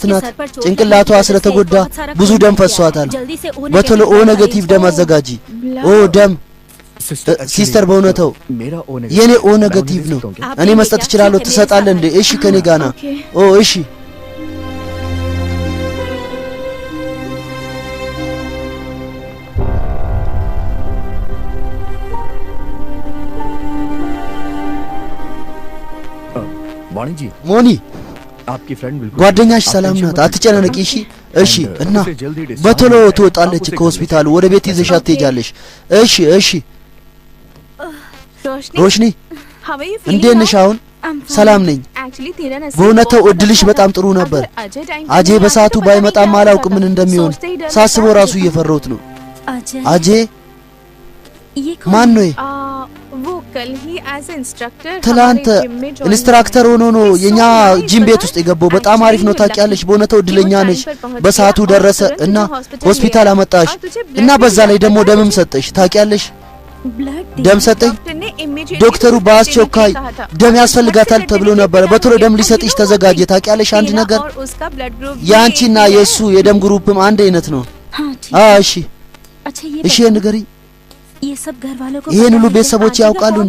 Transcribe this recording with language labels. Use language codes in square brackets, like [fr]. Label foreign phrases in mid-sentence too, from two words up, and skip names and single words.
[am] ናት ጭንቅላቷ ስለተጎዳ ብዙ ደም ፈሷታል በቶሎ [en] O negative [am] ደም አዘጋጂ ኦ ደም ሲስተር በእውነታው የኔ [en] O negative [am] ነው እኔ መስጠት እችላለሁ ትሰጣለህ እንዴ እሺ ከኔ ጋር ና ኦ እሺ ሞኒ [hi] आपकी फ्रेंड बिल्कुल [am] ጓደኛሽ ሰላም ናት አትጨናነቂ እሺ እሺ እና በቶሎ ትወጣለች ከሆስፒታሉ ወደ ቤት ይዘሻት ትሄጃለሽ እሺ እሺ रोशनी እንዴት ነሽ አሁን ሰላም ነኝ። በእውነታው እድልሽ በጣም ጥሩ ነበር። አጄ በሰዓቱ ባይመጣም አላውቅም ምን እንደሚሆን ሳስበው ራሱ እየፈራሁት ነው። አጄ ማን ነው? [hi] वो कल ही [en] as instructor [am] ትላንት ኢንስትራክተር ሆኖ ነው የኛ ጂም ቤት ውስጥ የገባው። በጣም አሪፍ ነው ታውቂያለሽ። በእውነታው እድለኛ ነሽ። በሰዓቱ ደረሰ እና ሆስፒታል አመጣሽ እና በዛ ላይ ደግሞ ደምም ሰጠሽ ታውቂያለሽ። ደም ሰጠኝ። ዶክተሩ በአስቸኳይ ደም ያስፈልጋታል ተብሎ ነበር። በቶሎ ደም ሊሰጥሽ ተዘጋጀ ታውቂያለሽ። አንድ ነገር ያንቺና የሱ የደም ግሩፕም አንድ አይነት ነው። እሺ እሺ ንገሪኝ። ይሄን ሁሉ ቤተሰቦች ያውቃሉ እንዴ?